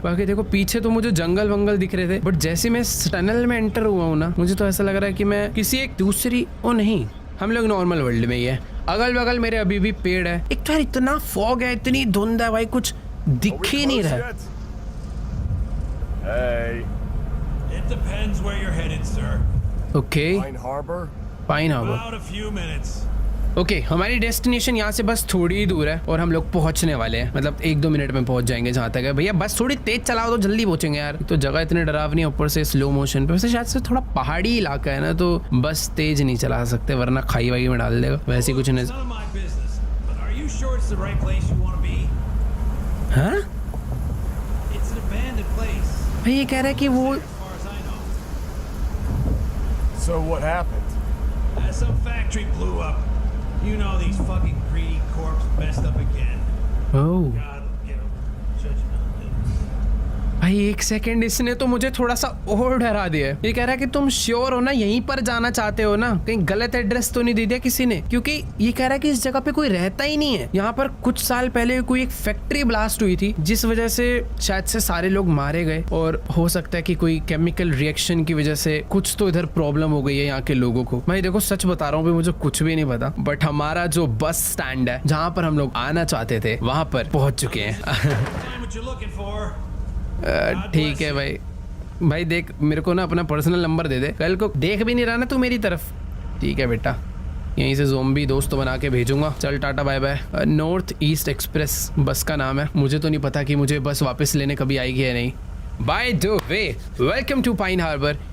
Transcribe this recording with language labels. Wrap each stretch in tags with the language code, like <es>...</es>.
<hi>बाकी देखो पीछे तो मुझे जंगल वंगल दिख रहे थे, बट जैसे मैं टनल में एंटर हुआ हूँ ना, मुझे तो ऐसा लग रहा है कि मैं किसी एक दूसरी, ओ नहीं, हम लोग नॉर्मल वर्ल्ड में ही है। अगल बगल मेरे अभी भी पेड़ है। एक तो यार इतना फॉग है, इतनी धुंध है भाई, कुछ दिख ही नहीं रहा है।</hi> <en>It depends where you're headed, sir. Okay, Pine Harbour. About a few minutes.</en> <hi>Okay, हमारी डेस्टिनेशन यहाँ से बस थोड़ी ही दूर है और हम लोग पहुँचने वाले हैं। मतलब 1-2 मिनट में पहुँच जाएंगे जहाँ तक है। भैया बस थोड़ी तेज चलाओ तो जल्दी पहुँचेंगे यार। तो जगह इतनी डरावनी है, ऊपर से स्लो मोशन पे। वैसे शायद से थोड़ा पहाड़ी इलाका है ना, तो बस तेज नहीं चला सकते वरना खाई वाई में डाल देगा। वैसे कुछ नहीं।</hi> <en>None of my business. But are you sure it's the right place you want to be?</en> <hi>हाँ,</hi> <en>It's an abandoned place.</en> <hi>भाई ये कह रहा है कि वो</hi> <en>As far as I know. So what happened? Some factory blew up. You know these fucking greedy corpses messed up again. Oh God, you know, judgment.</en> <hi>भाई एक सेकंड, इसने तो मुझे थोड़ा सा और डरा दिया है। ये कह रहा है कि तुम श्योर हो ना, यहीं पर जाना चाहते हो ना, कहीं गलत एड्रेस तो नहीं दे दिया किसी ने? क्योंकि ये कह रहा है कि इस जगह पे कोई रहता ही नहीं है। यहाँ पर कुछ साल पहले कोई एक फैक्ट्री ब्लास्ट हुई थी, जिस वजह से शायद से सारे लोग मारे गए और हो सकता है कि कोई केमिकल रिएक्शन की वजह से कुछ तो इधर प्रॉब्लम हो गई है यहाँ के लोगों को। भाई देखो सच बता रहा हूँ, मुझे कुछ भी नहीं पता, बट हमारा जो बस स्टैंड है जहाँ पर हम लोग आना चाहते थे, वहां पर पहुंच चुके हैं।</hi> <en>Find what you're looking for.</en> <hi>ठीक है भाई। भाई देख, मेरे को ना अपना पर्सनल नंबर दे दे, कल को देख भी नहीं रहा ना तू मेरी तरफ। ठीक है बेटा, यहीं से ज़ोंबी दोस्त बना के भेजूंगा। चल tata bye bye. North east express बस का नाम है। मुझे तो नहीं पता कि मुझे बस वापस लेने कभी आएगी या नहीं।</hi> <en>By the way, welcome to Pine Harbour.</en>